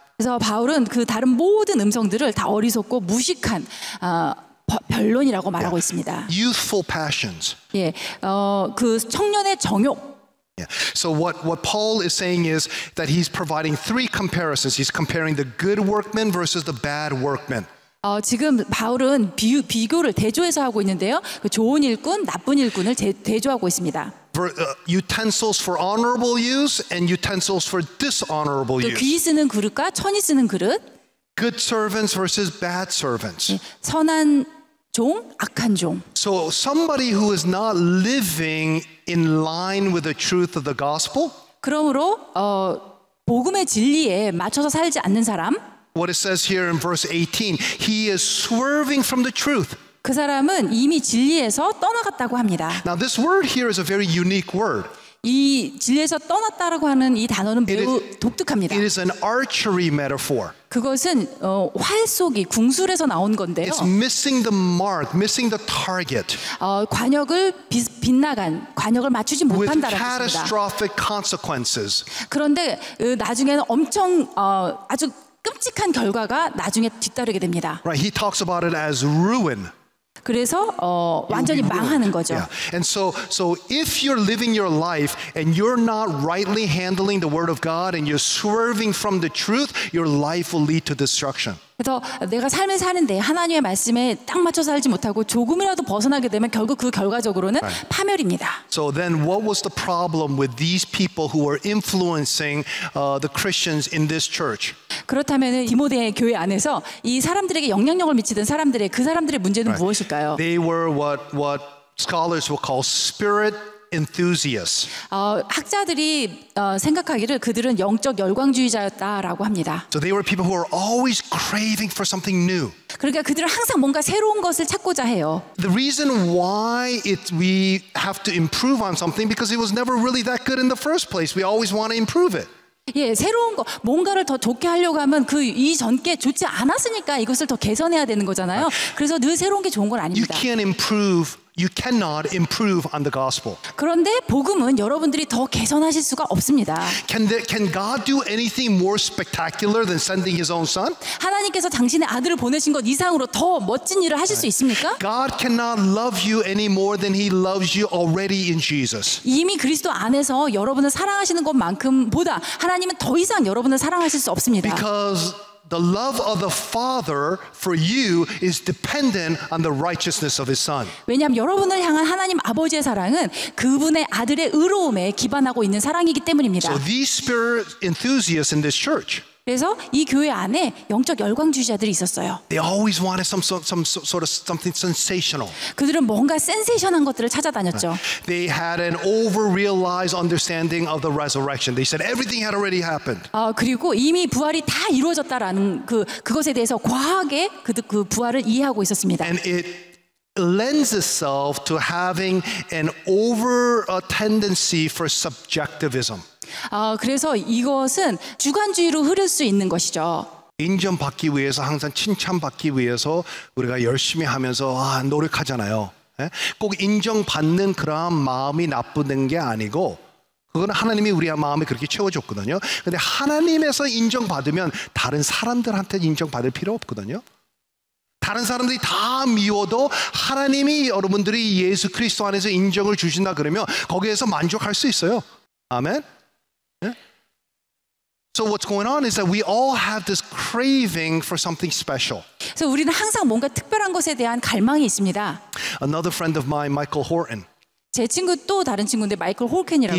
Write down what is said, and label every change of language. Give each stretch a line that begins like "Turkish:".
Korean: 그래서 바울은 그 다른 모든 음성들을 다 어리석고 무식한 변론이라고 말하고 있습니다.
English: Youthful passions.
Korean: 예, 그 청년의 정욕.
English: Yeah. So what Paul is saying is that he's providing three comparisons. He's comparing the good workman versus the bad workman.
Korean: 지금 바울은 비교를 대조해서 하고 있는데요. 그 좋은 일꾼, 나쁜 일꾼을 대조하고 있습니다.
English: Utensils for honorable use and utensils for dishonorable
Korean: 또
English: use.
Korean: 귀히 쓰는 그릇과 천히 쓰는 그릇.
English: Good servants versus bad servants.
Korean: 예, 선한 종, 악한 종.
English: So somebody who is not living in line with the truth of the gospel,
Korean: 그러므로 복음의 진리에 맞춰서 살지 않는 사람,
English: what it says here in verse 18, he is swerving from the truth.
Korean: 그 사람은 이미 진리에서 떠나갔다고 합니다.
English: Now this word here is a very unique word.
Korean: 이 진리에서 떠났다라고 하는 이 단어는 매우 독특합니다.
English: It is an archery metaphor.
Korean: 그것은 활 쏘기, 궁술에서 나온 건데요.
English: It's missing the mark, missing the target.
Korean: 관역을 빗나간, 관역을 맞추지
English: With
Korean: 못한다라는 뜻입니다.
English: catastrophic consequences.
Korean: 그런데 나중에는 엄청 아주 끔찍한 결과가 나중에 뒤따르게 됩니다.
English: Right? He talks about it as ruin.
Korean: 그래서 완전히 망하는 거죠.
English: Yeah. And so if you're living your life and you're not rightly handling the word of God and you're swerving from the truth, your life will lead to destruction.
Korean: 그래서 내가 삶을 사는데 하나님의 말씀에 딱 맞춰 살지 못하고 조금이라도 벗어나게 되면 결국 그 결과적으로는 파멸입니다.
English: So then what was the problem with these people who were influencing the Christians in this church?
Korean: 그렇다면 디모데 교회 안에서 이 사람들에게 영향력을 미치던 그 사람들의 문제는 무엇일까요?
English: They were what scholars will call spirit enthusiasts.
Korean: 학자들이 생각하기를 그들은 영적 열광주의자였다라고 합니다.
English: So they were people who were always craving for something new.
Korean: 그러니까 그들은 항상 뭔가 새로운 것을 찾고자 해요.
English: The reason why we have to improve on something because it was never really that good in the first place. We always want to improve it.
Korean: 예, 새로운 거, 뭔가를 더 좋게 하려고 하면 그 이전께 좋지 않았으니까 이것을 더 개선해야 되는 거잖아요. 그래서 늘 새로운 게 좋은 건 아닙니다.
English: You cannot improve on the gospel.
Korean: 그런데 복음은 여러분들이 더 개선하실 수가 없습니다.
English: Can God do anything more spectacular than sending His own Son?
Korean: 하나님께서 당신의 아들을 보내신 것 이상으로 더 멋진 일을 하실 수 있습니까?
English: God cannot love you any more than He loves you already in Jesus.
Korean: 이미 그리스도 안에서 여러분을 사랑하시는 것만큼보다 하나님은 더 이상 여러분을 사랑하실 수 없습니다.
English: Because the love of the Father for you is dependent on the righteousness of His Son.
Korean: 왜냐하면 여러분을 향한 하나님 아버지의 사랑은 그분의 아들의 의로움에 기반하고 있는 사랑이기 때문입니다.
English: So these spirit enthusiasts in this church,
Korean: 그래서 이 교회 안에 영적 열광주의자들이 있었어요.
English: they always wanted some sort of something sensational.
Korean: 그들은 뭔가 센세이션한 것들을 찾아다녔죠.
English: They had an over-realized understanding of the resurrection. They said everything had already happened.
Korean: 그리고 이미 부활이 다 이루어졌다라는 그것에 대해서 과하게 그 부활을 이해하고 있었습니다.
English: And it lends itself to having an over tendency for subjectivism.
Korean: 그래서 이것은 주관주의로 흐를 수 있는 것이죠. 인정받기 위해서 항상 칭찬받기 위해서 우리가 열심히 하면서 노력하잖아요. 꼭 인정받는 그런 마음이 나쁘는 게 아니고 그건 하나님이 우리 마음에 그렇게 채워줬거든요. 근데 하나님에서 인정받으면 다른 사람들한테 인정받을 필요 없거든요. 다른 사람들이 다 미워도 하나님이 여러분들이 예수 그리스도 안에서 인정을 주신다 그러면 거기에서 만족할 수 있어요. 아멘.
English: So what's going on is that we all have this craving for something special.
Korean: 그래서 우리는 항상 뭔가 특별한 것에 대한 갈망이 있습니다.
English: Another friend of mine, Michael Horton.
Korean: 제 친구 또 다른 친구인데 마이클 홀켄이라고.